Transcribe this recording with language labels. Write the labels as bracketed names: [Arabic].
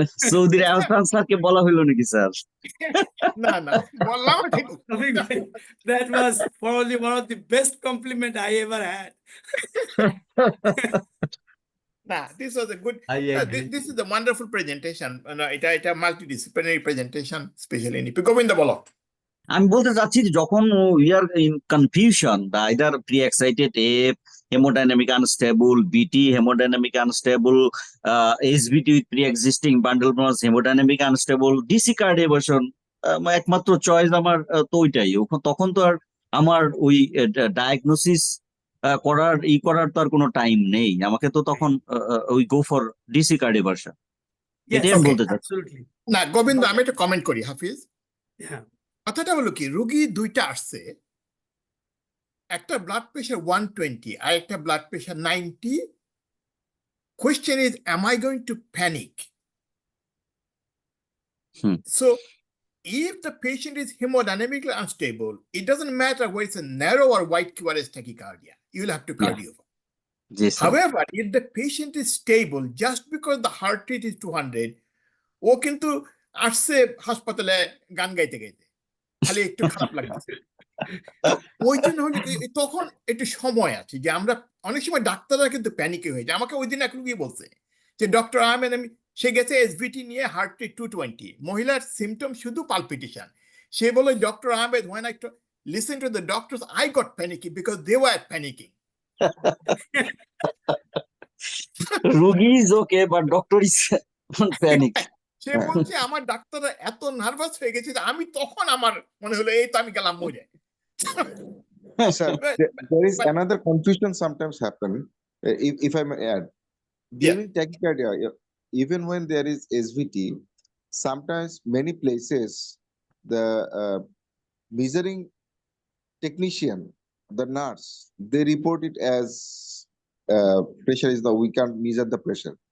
[Bangla] চৌধুরী আহসান স্যারকে বলা হইলো নাকি স্যার? না বললাম ঠিক। [English] That was probably one of the best compliment I ever had. Nah, this was a good. I agree. This is a wonderful presentation. It's a multidisciplinary presentation, especially in Govinda bolo. [Bangla] আমি বলতে চাচ্ছি যে যখন [English] we are in confusion the either pre excited AF hemodynamic unstable VT hemodynamic unstable SVT with pre existing bundle branch hemodynamic unstable DC cardioversion [Bangla] একমাত্র choice আমার তো ওইটাই তখন তো আর আমার ওই ডায়াগনোসিস করার তো আর কোনো টাইম নেই আমাকে তো তখন ওই গো ফর ডিসি কার্ডিওভার্সন এটাই আমি বলতে চাচ্ছি না গোবিন্দ আমি একটা কমেন্ট করি হাফিজ হ্যাঁ কথাটা হলো কি রোগী দুইটা আসছে একটা ব্লাড প্রেশার 120 আর একটা blood pressure 90 [English] question is am I going to panic so if the patient is hemodynamically unstable it doesn't matter whether it's a narrow or wide QRS tachycardia you'll have to cardio Yes, however if the patient is stable just because the heart rate is 200 [Bangla] ও কিন্তু আসছে হাসপাতালে গান গাইতে গাইতে খালি একটু খারাপ লাগছে ওই জন্য হলো তখন একটু সময় আছে যে আমরা অনেক সময় ডাক্তাররা কিন্তু প্যানিকে হয়ে যায় আমাকে ওই দিন এক রোগী বলছে যে ডক্টর আহমেদ আমি সে গেছে এসভিটি নিয়ে হার্ট রেট 220 মহিলার সিমটম শুধু পালপিটেশন সে বলে doctor Ahmed [English] when I listen to the doctors I got panicky because they were panicking রোগী is okay but doctor is panic [Bangla] সে বলছে আমার ডাক্তাররা এত নার্ভাস হয়ে গেছে যে আমি তখন আমার মনে হলো এই তো আমি গেলাম মরে [English] Sir, there is another confusion sometimes happen, if I may add. During tachycardia, even when there is SVT, sometimes many places the measuring technician, the nurse, they report it as pressure is we can't measure the pressure.